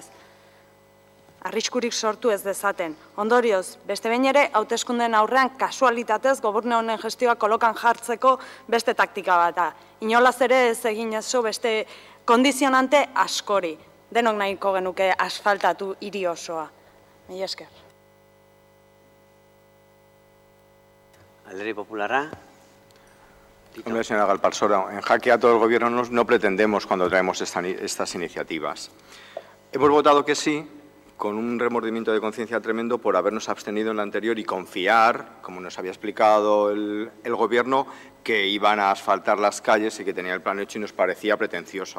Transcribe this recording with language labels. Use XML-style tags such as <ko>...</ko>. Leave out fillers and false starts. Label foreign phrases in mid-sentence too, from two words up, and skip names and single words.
<eu>Arriskurik sortu ez dezaten. Ondorioz, beste behin ere, hauteskundeen aurrean kasualitatez gobernu honen gestioa kolokan jartzeko beste taktika bata. Inolaz ere ez egin ezo beste kondizionante askori. Denok nahiko genuke asfaltatu hiri osoa. Mila esker. Alderdi Popularra.</eu> <es>Hombre, señora Galparsoro, en jaque a todo el Gobierno no pretendemos cuando traemos estas iniciativas. Hemos votado que sí, con un remordimiento de conciencia tremendo por habernos abstenido en la anterior y confiar, como nos había explicado el Gobierno, que iban a asfaltar las calles y que tenía el plan hecho y nos parecía pretencioso.</es>